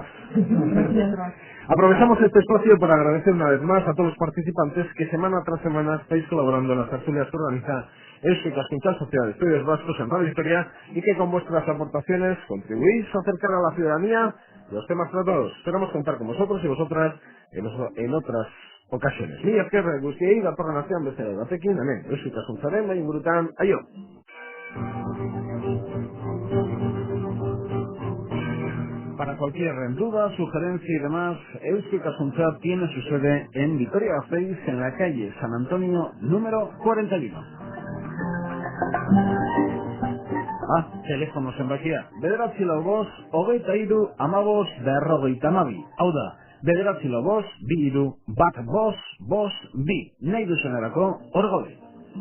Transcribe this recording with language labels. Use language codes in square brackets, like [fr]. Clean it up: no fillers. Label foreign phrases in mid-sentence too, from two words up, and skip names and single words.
[es] Aprovechamos este espacio para agradecer una vez más a todos los participantes que semana tras semana estáis colaborando en las tertulias que organiza Eusko Ikaskuntza, Sociedad de Estudios Vascos en Radio Victoria, y que con vuestras aportaciones contribuís a acercar a la ciudadanía los temas tratados. Esperamos contar con vosotros y vosotras en otras ocasiones. [eu] Mila esker guztiei datorren astean bezala batekin, hemen Eusko Ikaskuntzaren bai ingurutan, aio! [es] Para cualquier duda, sugerencia y demás, Eusko Ikaskuntza tiene su sede en Vitoria-Gasteiz, en la calle San Antonio, número 41. [eu] Teléfono zenbakia, 945 23 15 52. Hau da, 945 23 15 52. Nahi duzunerako, hor gaude.